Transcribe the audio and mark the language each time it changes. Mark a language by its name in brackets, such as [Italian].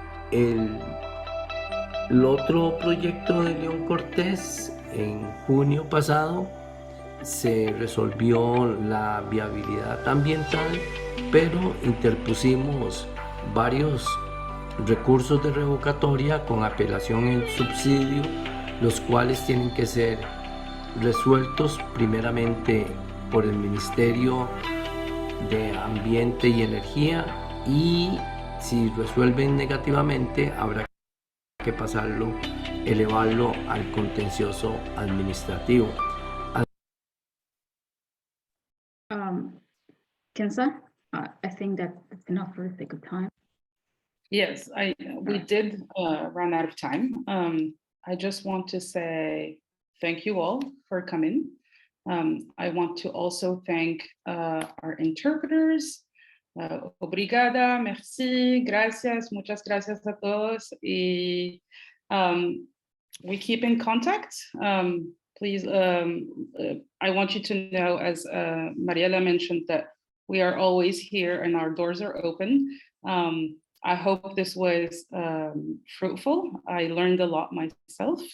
[Spanish] El otro proyecto de León Cortés, en junio pasado, se resolvió la viabilidad ambiental, pero interpusimos varios recursos de revocatoria con apelación en subsidio, los cuales tienen que ser resueltos primeramente por el Ministerio de Ambiente y Energía, y si resuelven negativamente habrá que pasarlo, elevarlo al contencioso administrativo. [English] Kenza, I think that's enough for the sake of time. Yes, we did run out of time. I just want to say thank you all for coming. I want to also thank our interpreters. [Spanish] Obrigada, merci, gracias, muchas gracias a todos. [English] Y we keep in contact. Please, I want you to know, as Mariela mentioned, that we are always here and our doors are open. I hope this was fruitful. I learned a lot myself.